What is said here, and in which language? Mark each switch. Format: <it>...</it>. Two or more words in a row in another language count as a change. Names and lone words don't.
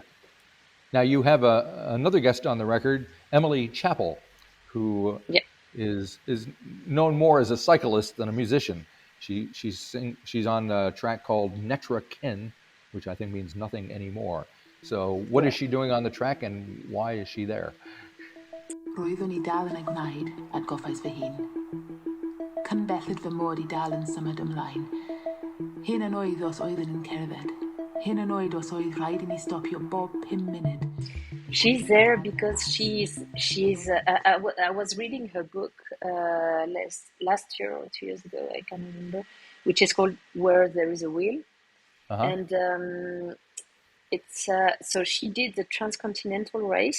<en>Now you have another guest on the record, Émilie Chappell, who Yeah. is known more as a cyclist than a musician. She's on a track called Netra Ken, which I think means nothing anymore. So what is she doing on the track, and why is she there?</en> <cy>Roeddwn I dal yn ei gwneud atgoffais fy hun. Cynbellid fy mod I dal yn symud ymlaen. Hyn yn oed os oeddwn yn cerdded. Hyn yn oed os oedd rhaid I ni stopio bob 5 munud.</cy> <en>She's there because she's. I was reading her book last year or 2 years ago. I can't remember, which is called "Where There Is a Will," Uh-huh. and it's so she did the transcontinental race.</en>